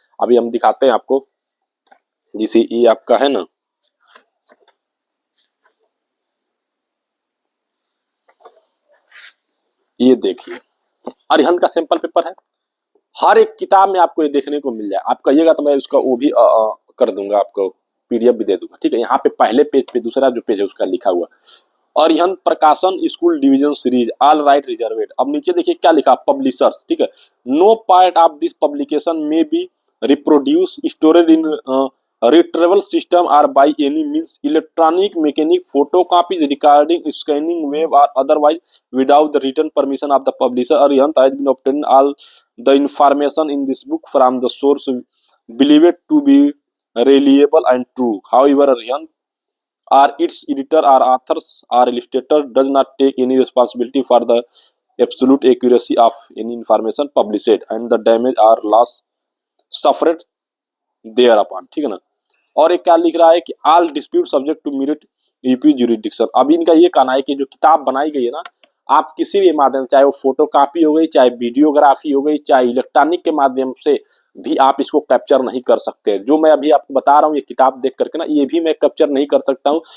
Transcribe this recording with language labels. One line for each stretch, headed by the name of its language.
Hindi: अभी हम दिखाते हैं आपको, जैसे ये आपका है ना, ये देखिए अरिहंत का सैंपल पेपर है, हर एक किताब में आपको ये देखने को मिल जाए। आप कहिएगा तो मैं उसका वो भी कर दूंगा, आपको पीडीएफ भी दे दूंगा, ठीक है। यहाँ पे पहले पेज पे दूसरा जो पेज है उसका लिखा हुआ अरिहंत प्रकाशन school division series all right रिजर्वेड। अब नीचे देखिए क्या लिखा, पब्लिशर्स, ठीक है।
English: No part of this publication may be reproduce stored in retrieval system or by any means electronic mechanic photocopies recording scanning web or otherwise without the written permission of the publisher. Arihant has been obtained all the information in this book from the source believed to be reliable and true. However, Arihant or its editor or authors or illustrator does not take any responsibility for the absolute accuracy of any information published and the damage or loss suffered thereupon,
Hindi: ठीक है ना। और एक क्या लिख रहा है कि
English: All dispute subject to Meerut UP jurisdiction.
Hindi: अभी इनका ये कहना है कि जो किताब बनाई गई है ना, आप किसी भी माध्यम, चाहे वो फोटो कॉपी हो गई, चाहे वीडियोग्राफी हो गई, चाहे इलेक्ट्रॉनिक के माध्यम से भी आप इसको कैप्चर नहीं कर सकते। जो मैं अभी आपको बता रहा हूँ, ये किताब देख करके ना, ये भी मैं कैप्चर नहीं कर सकता हूँ।